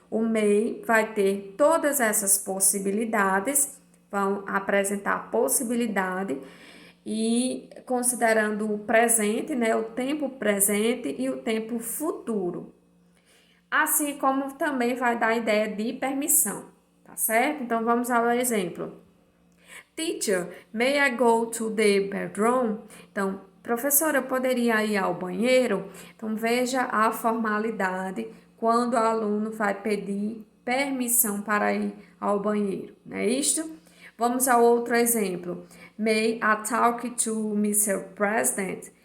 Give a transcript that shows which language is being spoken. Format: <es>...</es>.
<pt>O MEI vai ter todas essas possibilidades, vão apresentar possibilidade e considerando o presente, né, o tempo presente e o tempo futuro. Assim como também vai dar a ideia de permissão, tá certo? Então vamos ao exemplo.</pt> <en>Teacher, may I go to the bedroom?</en> <pt>Então, professora, eu poderia ir ao banheiro? Então, veja a formalidade quando o aluno vai pedir permissão para ir ao banheiro, não é isto? Vamos ao outro exemplo.</pt> <en>May I talk to Mr. President?</en>